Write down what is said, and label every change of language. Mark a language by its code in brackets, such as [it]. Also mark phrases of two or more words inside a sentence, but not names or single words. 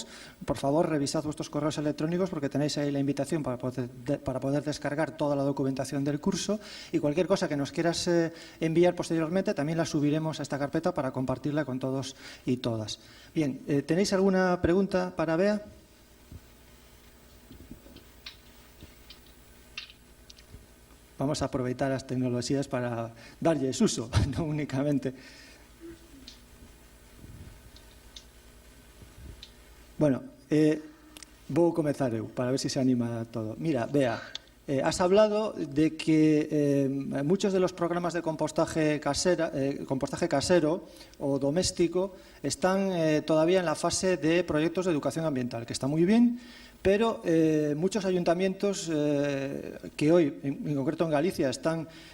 [es] Por favor, revisad vuestros correos electrónicos porque tenéis ahí la invitación para poder descargar toda la documentación del curso y cualquier cosa que nos quieras enviar posteriormente también la subiremos a esta carpeta para compartirla con todos y todas. Bien, ¿tenéis alguna pregunta para Bea? [gl] Vamos a aproveitar as tecnoloxías para darlles uso, non únicamente. Bueno, vou comezar eu, para ver se se anima todo. [es] Mira, Bea, has hablado de que muchos de los programas de compostaje casero o doméstico están todavía en la fase de proyectos de educación ambiental, que está muy bien, pero muchos ayuntamientos que hoy, en concreto en Galicia, están